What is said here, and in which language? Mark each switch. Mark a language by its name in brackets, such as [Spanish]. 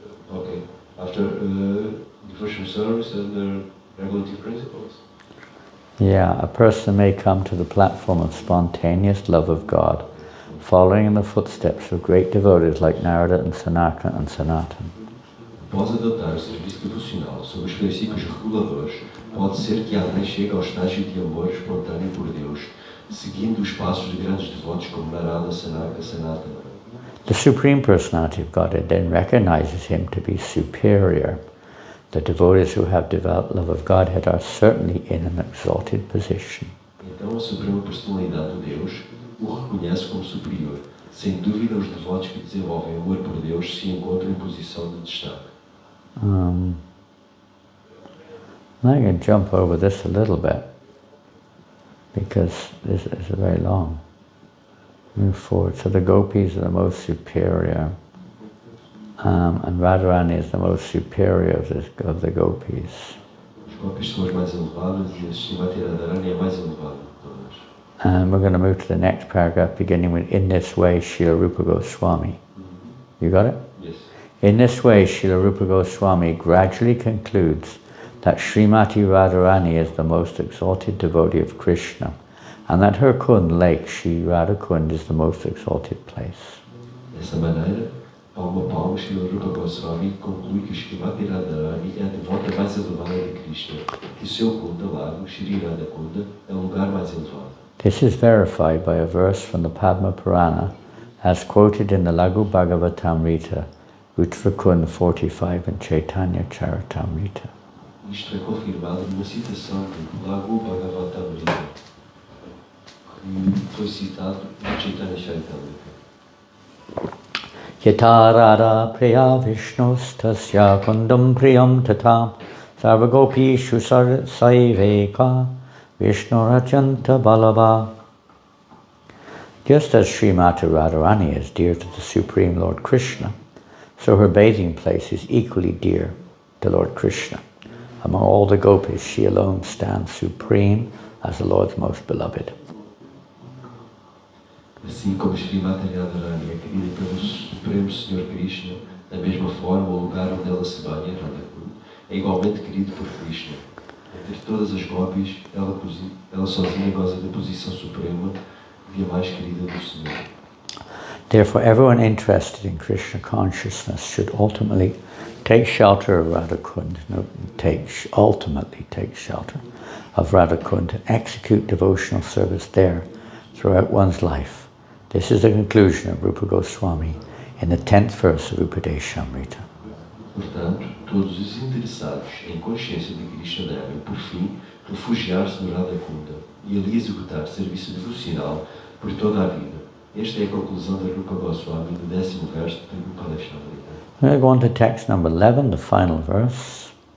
[English] Okay, after devotional service under regulative principles. Yeah, a person may come to the platform of spontaneous love of God, following in the footsteps of great devotees like Narada and Sanaka and Sanatan. [Portuguese] Após adotar o serviço devocional sob os princípios reguladores, pode ser que alguém chegue ao estágio de amor espontâneo por Deus, seguindo os passos de grandes devotos como Narada, Sanaka, Sanatana. [English] The Supreme Personality of Godhead then recognizes him to be superior. The devotees who have developed love of Godhead are certainly in an exalted position. [Portuguese] Então a Suprema Personalidade de Deus o reconhece como superior. Sem dúvida, os devotos que desenvolvem amor por Deus se encontram em posição de destaque. [English] I'm going to jump over this a little bit because this is very long. Move forward. So the gopis are the most superior, and Radharani is the most superior of the gopis. [Portuguese] Os gopis são as mais elevadas e a Srimati Radharani é a mais elevada de todas. [English] And we're going to move to the next paragraph, beginning with, in this way, Srila Rupa Goswami. You got it? Yes. In this way, Srila Rupa Goswami gradually concludes that Srimati Radharani is the most exalted devotee of Krishna, and that her Kund lake, Shri Radha Kund, is the most exalted place. [Portuguese] Dessa maneira, palmo a palmo, Srila Rupa Goswami conclui que Srimati Radharani é a devota mais elevada de Krishna, que o seu Kunda lago, Shri Radha Kunda, é o lugar mais elevado. [English] This is verified by a verse from the Padma Purana, as quoted in the Laghu Bhagavatamrita, Uttrakund 45 and Chaitanya Charitamrita. [Portuguese] Isto é confirmado numa citação do Laghu Bhagavatamrita, que foi citado no Chaitanya Charitamrita. [Sanskrit] Yata Radha Priya Vishnus Tasya Kundam Priyam Tatam Sarvagopishu Saiveka Vishnu Rajanta Balava. [English] Just as Srimati Radharani is dear to the Supreme Lord Krishna, so her bathing place is equally dear to Lord Krishna. Among all the gopis, she alone stands supreme as the Lord's most beloved. [Portuguese] Assim como Srimati Radharani é querida pelo Supremo Senhor Krishna, da mesma forma o lugar onde ela se banha, Radha Kunda, é igualmente querido por Krishna. Entre todas as gopis, ela sozinha goza da posição suprema e a mais querida do Senhor. [English] Therefore, everyone interested in Krishna consciousness should ultimately take shelter of Radha Kunda, ultimately take shelter of Radha Kunda and execute devotional service there throughout one's life. This is the conclusion of Rupa Goswami in the 10th verse of Upadeshamrita. [Portuguese] Portanto, todos os interessados em consciência de Krishna devem, por fim, refugiar-se no Radha Kunda e ali executar serviço devocional por toda a vida. Esta é a conclusão da Rupa Goswami no 10º verso do Upadeshamrita. [English] We're going to text number 11, the final verse.